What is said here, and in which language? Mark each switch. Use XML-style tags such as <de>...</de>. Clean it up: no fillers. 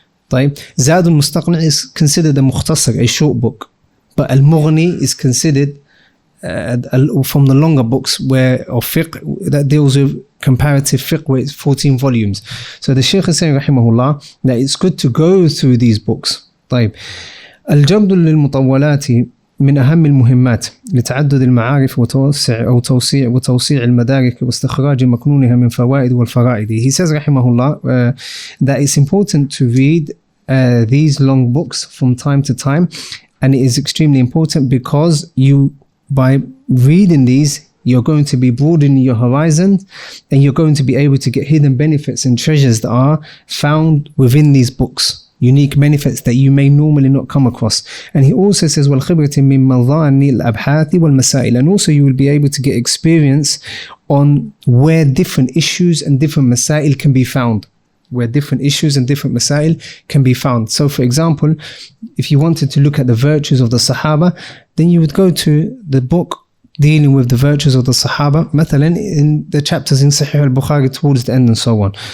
<ar>طيب,</ar> <en>Zaid al-Mustaqni is considered a mukhtasar, a short book. But al-Mughni is considered from the longer books of fiqh that deals with comparative fiqh, where it's 14 volumes. So the Shaykh is saying rahimahullah that it's good to go through these books.</en> <ar>طيب, الجبد للمطولات من أهم المهمات لتعدد المعارف وتوسيع المدارك واستخراج مكنونها من فوائد والفرائد.</ar> <en>He says rahimahullah that it's important to read these long books from time to time, and it is extremely important because by reading these, you're going to be broadening your horizon, and you're going to be able to get hidden benefits and treasures that are found within these books. Unique benefits that you may normally not come across. And he also says,</en> <ar>وَالْخِبْرَةِ مِنْ مَظَانِّ الْأَبْحَاثِ وَالْمَسَائِلِ.</ar> <en>And also you will be able to get experience on where different issues and different masail can be found. Where different issues and different masail can be found. So for example, if you wanted to look at the virtues of the Sahaba, then you would go to the book dealing with the virtues of the Sahaba,</en> <ar>مثلا</ar> <en>in the chapters in Sahih al-Bukhari towards the end and so on.</en>